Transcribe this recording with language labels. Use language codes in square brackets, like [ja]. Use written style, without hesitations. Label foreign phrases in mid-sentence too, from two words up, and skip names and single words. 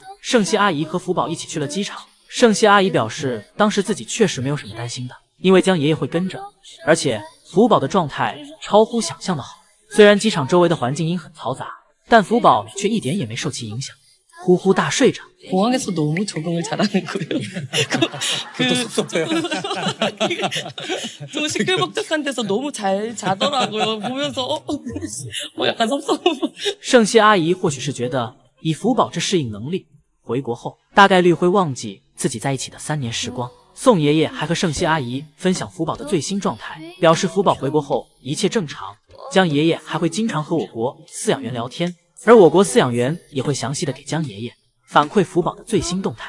[zh] 圣希阿姨和福宝一起去了机场，圣希阿姨表示当时自己确实没有什么担心的，因为江爷爷会跟着，而且福宝的状态超乎想象的好。虽然机场周围的环境音很嘈杂，但福宝却一点也没受其影响，呼呼大睡着。 [ko] 공항에서 너무 적응을 잘하는 거예요. 좀 시끌벅적한 데서 너무 잘 자더라고요. 보면서 약간 섭섭. [zh] 圣希阿姨或许是觉得以福宝这适应能力，回国后大概率会忘记自己在一起的3年时光。宋爷爷还和圣希阿姨分享福宝的最新状态，表示福宝回国后一切正常。江爷爷还会经常和我国饲养员聊天，而我国饲养员也会详细的给江爷爷反馈福宝的最新动态。